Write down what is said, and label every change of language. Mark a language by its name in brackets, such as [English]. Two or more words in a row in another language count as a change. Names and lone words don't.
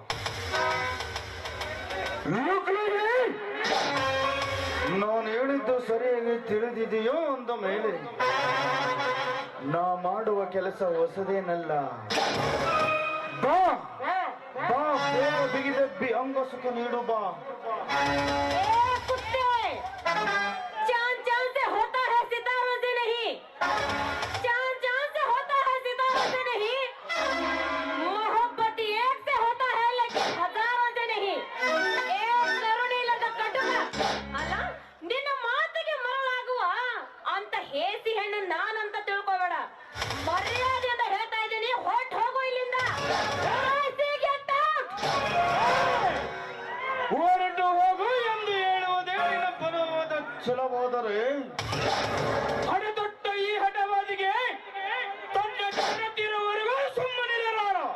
[Kannada] ನಾನು ಹೇಳಿದ್ದು ಸರಿಯಾಗಿ ತಿಳಿದಿದೆಯೋ ಅಂದ ಮೇಲೆ ನಾ ಮಾಡುವ ಕೆಲಸ ಹೊಸದೇನಲ್ಲ. ಬಾ ಬಾ, ಬೇಗ ಬಿಗಿದಬ್ಬಿ ಅಂಗ ಸುಖ ನೀಡು ಬಾ. [Hindi] चांद चांद से होता है सितारों से नहीं, चांद चांद से होता है सितारों से नहीं, मोहब्बत एक से होता है लेकिन हजारों से नहीं. [Kannada] एक ಕರುಣಿಲ್ಲದ ಕಟುಕ ಅಲ್ಲ, ನಿನ್ನ ಮಾತಿಗೆ ಮರಳಾಗುವ ಅಂತ ಹೇಸಿ ಹೆಣ್ಣು ನಾನಂತ ತಿಳ್ಕೋಬೇಡ. ಮರ್ಯಾದೆಯಿಂದ ಹೇಳ್ತಾ ಇದ್ದೀನಿ, ಹೊರಟು ಹೋಗು ಇಲ್ಲಿಂದ. ಹೊರಟು ಹೋಗು ಎಂದು ಹೇಳುವುದೇ ನಿನ್ನ ಬಲವಾದ ಛಲವಾದರೆ ಹಣದೊಟ್ಟ ಈ ಹಠವಾದಿಗೆ ತನ್ನ ಜಗತ್ತಿರುವವರೆಗೂ ಸುಮ್ಮನಿರಲಾರ.